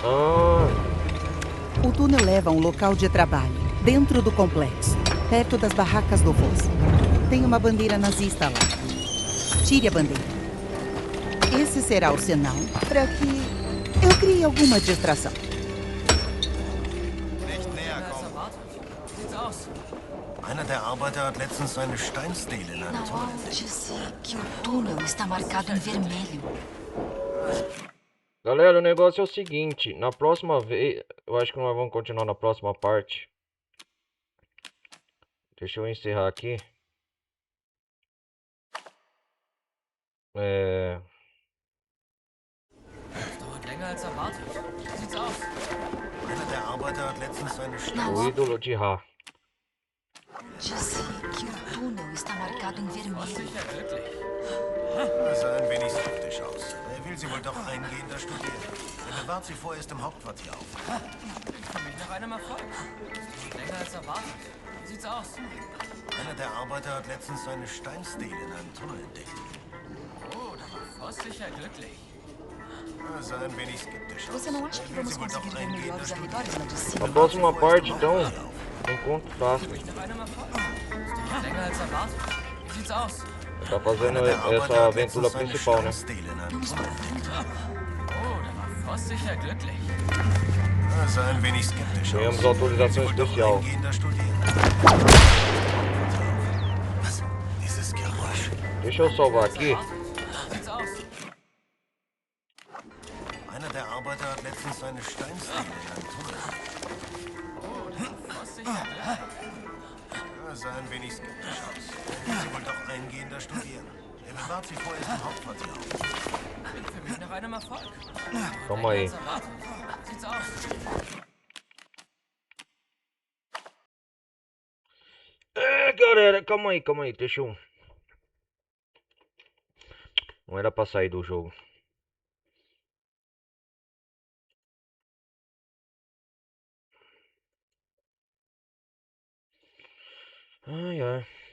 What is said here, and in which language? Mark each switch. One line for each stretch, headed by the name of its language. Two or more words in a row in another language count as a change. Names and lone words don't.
Portuguese: O túnel leva a um local de trabalho, dentro do complexo, perto das barracas do Voz. Tem uma bandeira nazista lá. Tire a bandeira. Esse será o sinal para que eu crie alguma distração.
German: Einer der Arbeiter hat letztens seine Steinstele in einem Tunnel entdeckt.
Portuguese: Disse que o túnel está marcado em vermelho. Galera, o negócio é o seguinte, na próxima vez, eu acho que nós vamos continuar na próxima parte. Deixa eu encerrar aqui. O ídolo de Ra. Disse que o túnel está marcado em vermelho.
German: Das sah ein wenig skeptisch aus. Er will sie wohl doch eingehender studieren. Er bewahrt sie vorerst im Hauptquartier auf. Für mich nach einem Erfolg. Länger als erwartet. Wie sieht's aus? Einer der Arbeiter hat letztens seine Steinstele in einem Tunnel entdeckt. Oh, da war Voss sicher glücklich. Er sah ein wenig skeptisch aus.
Portuguese: Você não acha que vamos conseguir ver melhor os arredores lá de cima? Na próxima parte, então, encontro tácito.
German: Länger als erwartet. Wie sieht's aus?
Portuguese: Tá fazendo essa aventura principal, né?
German: Oh, da war Voss sicher glücklich. Er sah ein wenig skeptisch aus.
Portuguese: Ganhamos autorização especial.
German: Was? Dieses Geräusch.
Portuguese: Deixa eu salvar aqui.
German: Einer der Arbeiter hat letztens seine Steinstele in einem Tunnel. Oh, da war Voss sicher glücklich. Er sah ein wenig skeptisch aus. Er will sie wohl doch eingehender studieren. Er bewahrt sie vorerst im Hauptquartier auf. Klingt für mich nach einem Erfolg.
Portuguese: Calma aí.
German: Wie sieht's aus?
Portuguese: Galera, calma aí, deixa eu... Não era pra sair do jogo. Ai.